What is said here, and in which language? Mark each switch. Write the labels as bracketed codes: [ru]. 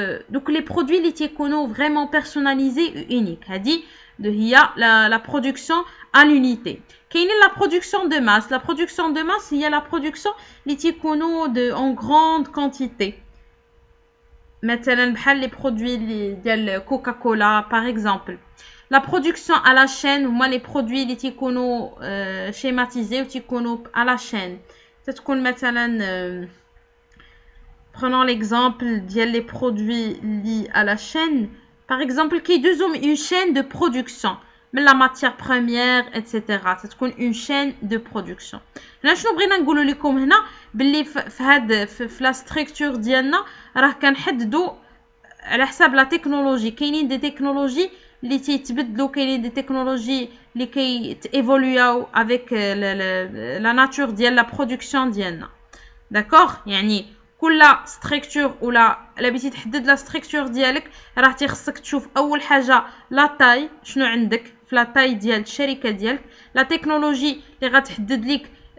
[ar] دوك لي برودوي اللي تيكونوا فريمون بيرسوناليزي اونيك هذه هي لا برودكسيون à l'unité كاينين لا برودكسيون دو ماس لا برودكسيون دو ماس هي لا برودكسيون اللي تيكونوا دو اون غراند كونتيتي مثلا بحال لي برودوي ديال كوكا كولا باغ اكزومبل [fr] La production à la chaîne, moi les produits [ar] اللي تيكونوا schématisés وتيكونوا [fr] à la chaîne. [ar] تتكون مثلا [fr] prenons l'exemple ديال les produits liés à la chaîne. Par exemple, كيدوزو une chaîne de production من la matière première etc. تتكون une chaîne de production. [ar] هنا شنو بغينا نقولوا لكم هنا باللي في هاد في لا ستركتور ديالنا راه كنحددوا على حساب لا تكنولوجي كاينين دي تكنولوجي اللي تيتبدلوا كاينين دي تكنولوجي اللي كيتيفوليو افيك لا ناتور ديال لا برودكسيون ديالنا داكوغ يعني كل ستركتور ولا بغيتي تحدد لا ستركتور ديالك راه تيخصك تشوف اول حاجه لا تاي شنو عندك في لا تاي ديال الشركه ديالك لا تكنولوجي اللي غتحدد لك